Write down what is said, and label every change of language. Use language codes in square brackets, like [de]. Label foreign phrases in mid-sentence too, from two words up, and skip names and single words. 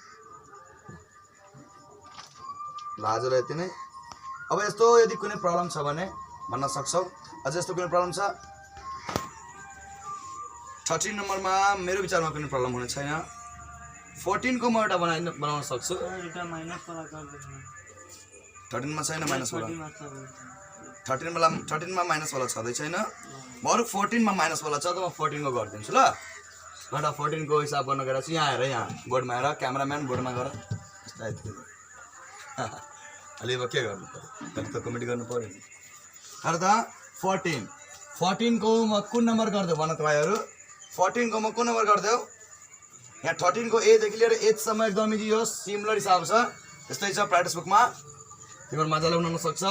[ne] ल आजलाई यति नै अब यस्तो यदि कुनै प्रब्लम छ भने भन्न सक्छौ अझ यस्तो कुनै प्रब्लम छ 13 नम्बरमा मेरो विचारमा कुनै प्रब्लम हुने छैन 14 को म एउटा बनाउन सक्छु [hi] एउटा माइनस वाला कर देना [ne] 13 मा छैन माइनस वाला 13 मा माइनस वाला छदै छैन बरु 14 मा माइनस वाला छ त म 14 को गर्दिन्छु ल एउटा 14 को हिसाब गर्न गएर चाहिँ यहाँ हेर यहाँ बोर्डमा हेर क्यामेराम्यान बोर्डमा गर अलि अब के गर्नु पर्यो त कमेन्ट गर्नु पर्यो नि हेर त 14 को म कुन नम्बर गर्दै भन तपाईहरु 14 को म कुन नम्बर गर्दै यहाँ 13 को a देखि लिएर h सम्म एकदम इजी हो सिमिलर हिसाब छ त्यस्तै छ प्र्याक्टिस बुकमा तिम्रो मजाले बनाउन सक्छौ